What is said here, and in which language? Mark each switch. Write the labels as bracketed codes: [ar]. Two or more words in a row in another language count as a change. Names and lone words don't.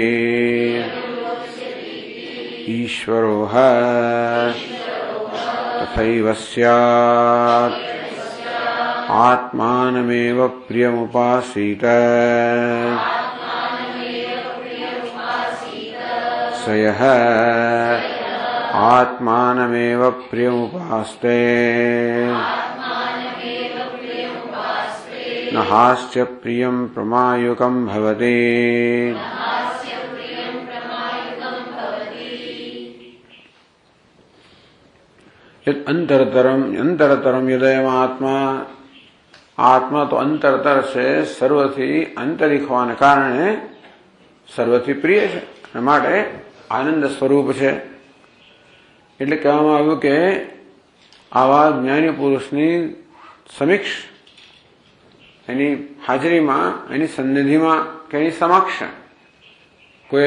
[sa] ईश्वरो तथैव स्यात् आत्मानमेव प्रियमुपासीत स यः आत्मानमेव प्रियमुपास्ते न हास्य प्रियं प्रमायुकं भवति। अंतरतरम यदयम आत्मा, [gu] આત્મા તો અંતરતર સે સર્વથી અંતરિક હોવાને કારણે સર્વથી પ્રિય છે અને માટે આનંદ સ્વરૂપ છે। એટલે કહેવામાં આવ્યું કે આવા જ્ઞાની પુરુષની સમીક્ષ એની હાજરીમાં એની સન્નિધિમાં કે એની સમક્ષ કોઈ